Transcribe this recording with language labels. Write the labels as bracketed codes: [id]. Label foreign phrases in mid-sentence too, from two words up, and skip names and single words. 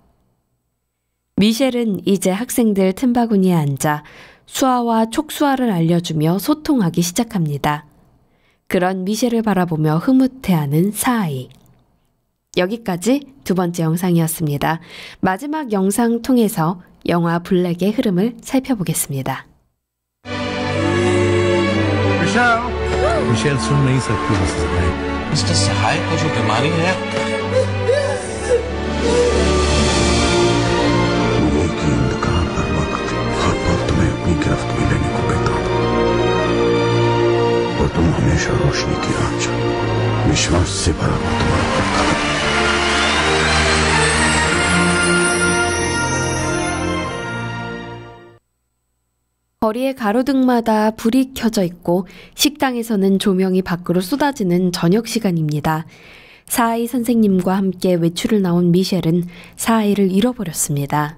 [ko] 미셸은 이제 학생들 틈바구니에 앉아 수화와 촉수화를 알려주며 소통하기 시작합니다. 그런 미셸을 바라보며 흐뭇해하는 사하이. 여기까지 2번째 영상이었습니다. 마지막 영상 통해서 영화 블랙의 흐름을 살펴보겠습니다. [hi] मिशेल सुन नहीं सकती मिस्टर सहाय को जो बीमारी है वो की अंधकार हर वक्त हर पल तुम्हें अपनी गिरफ्त में लेने को बेताब और तुम हमेशा रोशनी की राह चलो विश्वास से भरा हो तुम्हारा कदम [ko] 거리의 가로등마다 불이 켜져 있고 식당에서는 조명이 밖으로 쏟아지는 저녁 시간입니다. 사하이 선생님과 함께 외출을 나온 미셸은 사하이를 잃어버렸습니다.